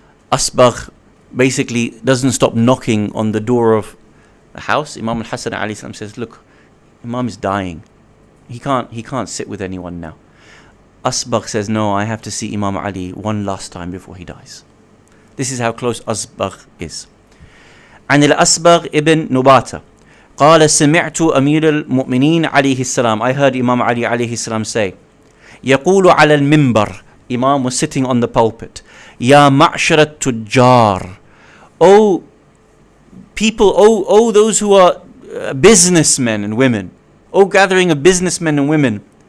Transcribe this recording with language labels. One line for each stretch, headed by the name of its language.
English: Asbagh basically doesn't stop knocking on the door of the house. Imam al-Hasan alayhi salam says, look, Imam is dying. He can't sit with anyone now. Asbagh says, no, I have to see Imam Ali one last time before he dies. This is how close Asbagh is.
Arabic: عن الأسبغ ابن نباتة قال سمعت أمير المؤمنين عليه السلام.
English: I heard Imam Ali عليه السلام say,
Arabic: يقول على المنبر.
English: Imam was sitting on the pulpit.
Arabic: يا معشر التجار.
English: Oh people, oh those who are businessmen and women. Oh gathering of businessmen and women.